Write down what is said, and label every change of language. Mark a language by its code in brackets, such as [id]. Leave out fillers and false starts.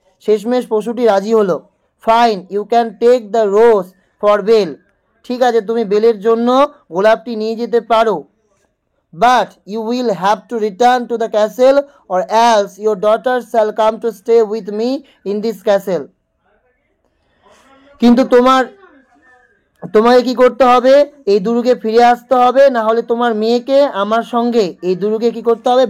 [bn] শেষমেশ পশুটি রাজি হলো। [en] Fine, you can take the rose for Belle. [bn] ঠিক আছে, তুমি বেলের জন্য গোলাপটি নিয়ে যেতে পারো। [en] But you will have to return to the castle or else your daughter shall come to stay with me in this castle. [bn] কিন্তু তোমাকে কি করতে হবে? এই দুর্গে ফিরে আসতে হবে, না হলে তোমার মেয়েকে আমার সঙ্গে এই দুর্গে কি করতে হবে?